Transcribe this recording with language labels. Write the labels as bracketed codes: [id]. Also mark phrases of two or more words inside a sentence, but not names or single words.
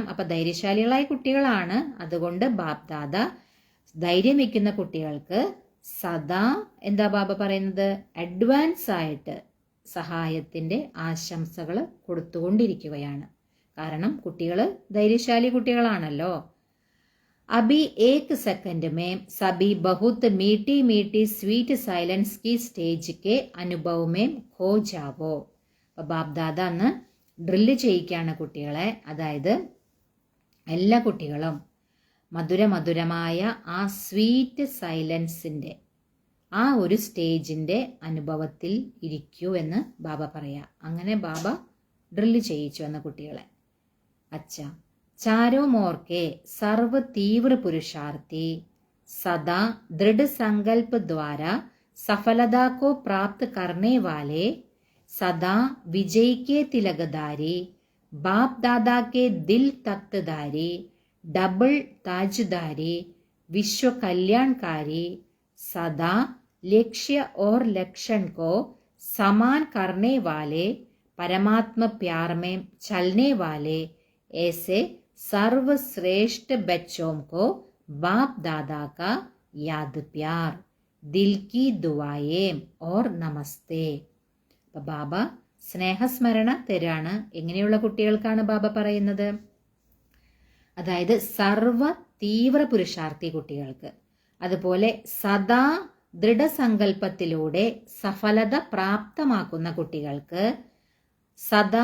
[ml] അപ്പൊ ധൈര്യശാലികളായ കുട്ടികളാണ്, അതുകൊണ്ട് ബാപ് ദാദ ധൈര്യം വെക്കുന്ന കുട്ടികൾക്ക് സദാ എന്താ ബാബ പറയുന്നത്, അഡ്വാൻസ് ആയിട്ട് സഹായത്തിന്റെ ആശംസകൾ കൊടുത്തുകൊണ്ടിരിക്കുകയാണ്. കാരണം കുട്ടികൾ ധൈര്യശാലി കുട്ടികളാണല്ലോ. [hi] अभी एक सेकंड में सभी बहुत मीठी [en] sweet silence [hi] की स्टेज के अनुभव में खो जावो. [ml] അപ്പോൾ ബാബ്ദാദ അന്ന് ഡ്രില്ല് ചെയ്യിക്കുകയാണ് കുട്ടികളെ. അതായത് എല്ലാ കുട്ടികളും മധുരമായ ആ [en] sweet silence's [ml] ആ ഒരു സ്റ്റേജിന്റെ അനുഭവത്തിൽ ഇരിക്കൂ എന്ന് ബാബ പറയാ. അങ്ങനെ ബാബ ഡ്രില്ല് ചെയ്യിച്ചു എന്ന കുട്ടികളെ. അച്ഛാ, [hi] चारों मोर के सर्व तीव्र पुरुषार्थी सदा दृढ़ संकल्प द्वारा सफलता को प्राप्त करने वाले सदा विजय के तिलकधारी बाप दादा के दिल तख्तधारी डबल ताजधारी विश्व कल्याणकारी सदा लक्ष्य और लक्षण को समान करने वाले परमात्मा प्यार में चलने वाले ऐसे सर्वश्रेष्ठ बच्चों को बाप दादा का याद प्यार, दिल की दुआएं और नमस्ते. [ml] അപ്പൊ ബാബ സ്നേഹസ്മരണ തരാണ്. എങ്ങനെയുള്ള കുട്ടികൾക്കാണ് ബാബ പറയുന്നത്? അതായത് സർവ തീവ്ര പുരുഷാർത്ഥി കുട്ടികൾക്ക്, അതുപോലെ സദാ ദൃഢസങ്കല്പത്തിലൂടെ സഫലത പ്രാപ്തമാക്കുന്ന കുട്ടികൾക്ക്, സദാ